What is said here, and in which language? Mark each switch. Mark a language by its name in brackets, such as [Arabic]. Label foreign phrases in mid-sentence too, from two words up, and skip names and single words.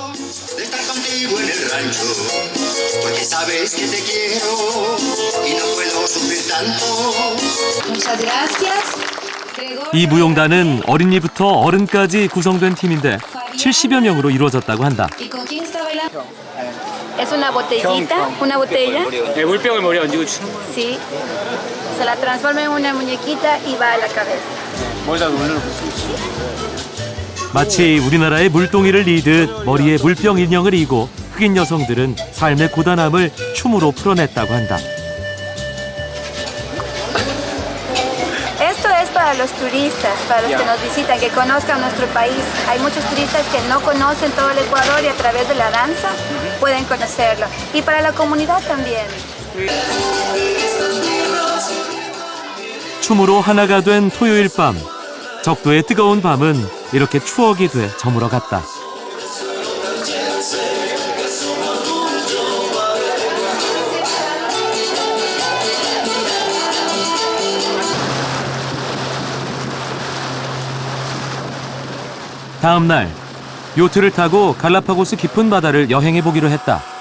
[Korean] 이 무용단은 어린이부터 어른까지 구성된 팀인데 70여 명으로 이루어졌다고 한다. [Spanish] Es una botellita, una botella. [Korean] 물병을 머리에 얹고 추는 거예요. [Spanish] Sí. Se la transforma en una muñequita y va a la cabeza. [Korean] 머리다 물을 붓고 마치 우리나라의 물동이를 이듯 머리에 물병 인형을 이고 흑인 여성들은 삶의 고단함을 춤으로 풀어냈다고 한다. [Spanish] Esto es para los turistas, para los que nos visitan, que conozcan nuestro país. Hay muchos turistas que no conocen todo el Ecuador y a través de la danza pueden conocerlo. Y para la comunidad también. [Korean] 춤으로 하나가 된 토요일 밤, 적도의 뜨거운 밤은 이렇게 추억이 돼 저물어 갔다. 다음 날, 요트를 타고 갈라파고스 깊은 바다를 여행해 보기로 했다.